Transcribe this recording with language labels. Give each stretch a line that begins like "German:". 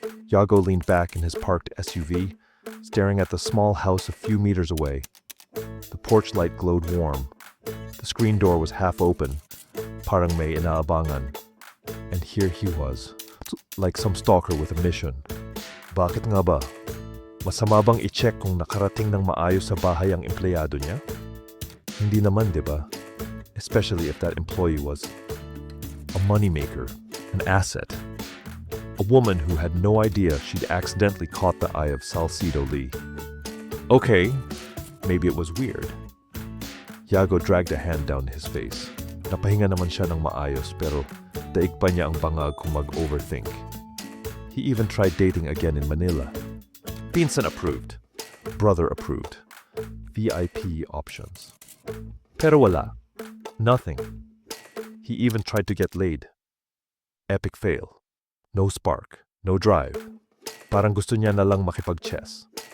English: Yago leaned back in his parked SUV, staring at the small house a few meters away. The porch light glowed warm. The screen door was half open,
Filipino: parang may inaabangan.
English: And here he was, like some stalker with a mission.
Filipino: Bakit nga ba? Masama bang i-check kung nakarating ng maayos sa bahay ang empleyado niya? Hindi naman, di ba?
English: Especially if that employee was a moneymaker, an asset. A woman who had no idea she'd accidentally caught the eye of Salcido Lee. Okay, maybe it was weird. Yago dragged a hand down his face.
Filipino: Napahinga naman siya ng maayos pero daig pa niya ang bangag kung mag-overthink.
English: He even tried dating again in Manila. Pinsan approved. Brother approved. VIP options.
Filipino: Pero wala.
English: Nothing. He even tried to get laid. Epic fail. No spark. No drive.
Filipino: Parang gusto niya na lang makipag-chess.